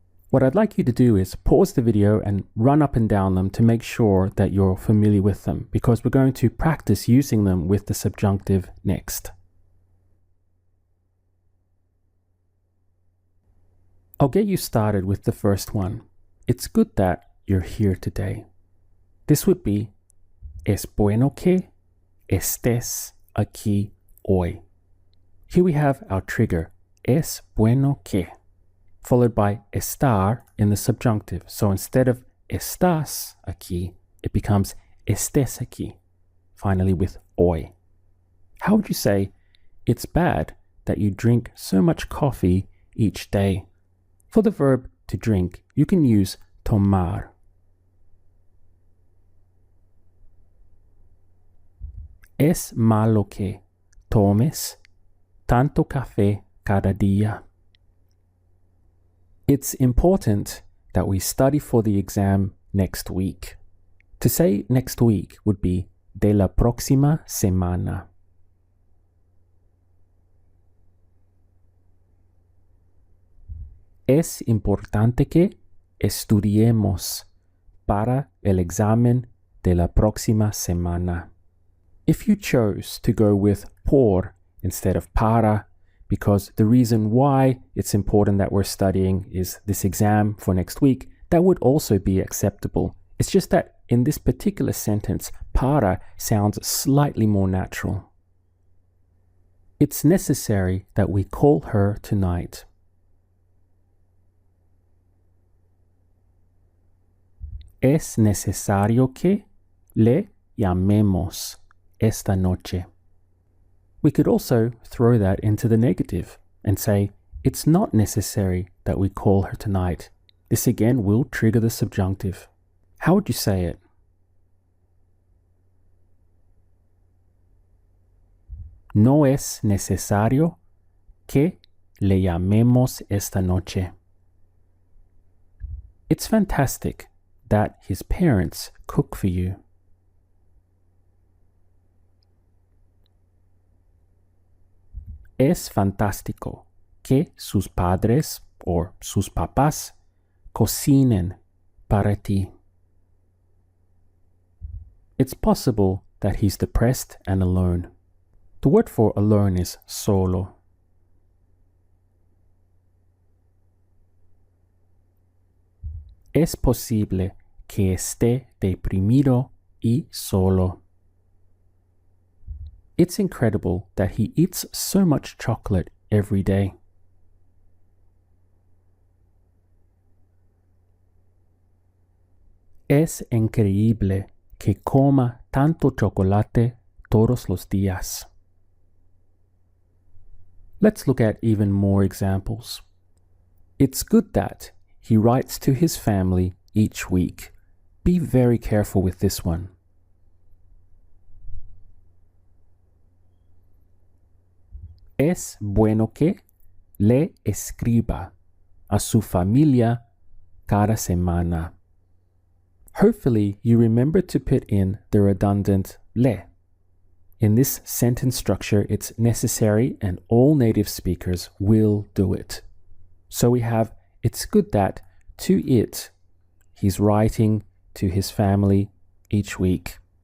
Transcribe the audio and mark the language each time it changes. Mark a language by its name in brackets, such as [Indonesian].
[English] What I'd like you to do is pause the video and run up and down them to make sure that you're familiar with them, because we're going to practice using them with the subjunctive next. I'll get you started with the first one. It's good that you're here today. This would be, [Spanish] es bueno que estés aquí hoy. [English] Here we have our trigger, [Spanish] es bueno que, [English] followed by estar in the subjunctive. So instead of [Spanish] estás aquí, [English] it becomes [Spanish] estés aquí, [English] finally with hoy. How would you say, it's bad that you drink so much coffee each day? For the verb to drink, you can use tomar. [Spanish] Es malo que tomes tanto café cada día. [English] It's important that we study for the exam next week. To say next week would be [Spanish] de la próxima semana. Es importante que estudiemos para el examen de la próxima semana. [English] If you chose to go with por instead of para, because the reason why it's important that we're studying is this exam for next week, that would also be acceptable. It's just that in this particular sentence, para sounds slightly more natural. It's necessary that we call her tonight. [Spanish] Es necesario que le llamemos esta noche. [English] We could also throw that into the negative and say, it's not necessary that we call her tonight. This again will trigger the subjunctive. How would you say it? [Spanish] No es necesario que le llamemos esta noche. [English] It's fantastic that his parents cook for you. [Spanish] Es fantástico que sus padres [English] or [Spanish] sus papás cocinen para ti. [English] It's possible that he's depressed and alone. The word for alone is solo. [Spanish] Es posible que esté deprimido y solo. [English] It's incredible that he eats so much chocolate every day. [Spanish] Es increíble que coma tanto chocolate todos los días. [English] Let's look at even more examples. It's good that he writes to his family each week. Be very careful with this one. [Spanish] Es bueno que le escriba a su familia cada semana. [English] Hopefully, you remember to put in the redundant le. In this sentence structure, it's necessary and all native speakers will do it. So we have, it's good that to it, he's writing to his family each week.